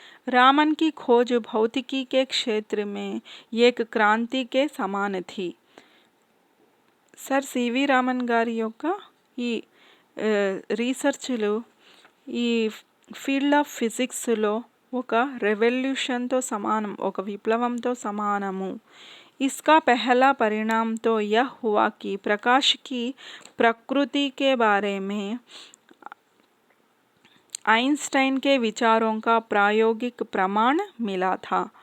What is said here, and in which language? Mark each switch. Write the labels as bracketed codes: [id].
[hi] रामन की खोज भौतिकी के क्षेत्र में एक क्रांति के समान थी. [te] సర్ సివి రామన్ గారి యొక్క ఈ రీసెర్చ్లు ఈ ఫీల్డ్ ఆఫ్ ఫిజిక్స్లో ఒక రెవల్యూషన్తో సమానం, ఒక విప్లవంతో సమానము. [hi] इसका पहला परिणाम तो यह हुआ कि प्रकाश की प्रकृति के बारे में आइंस्टाइन के विचारों का प्रायोगिक प्रमाण मिला था.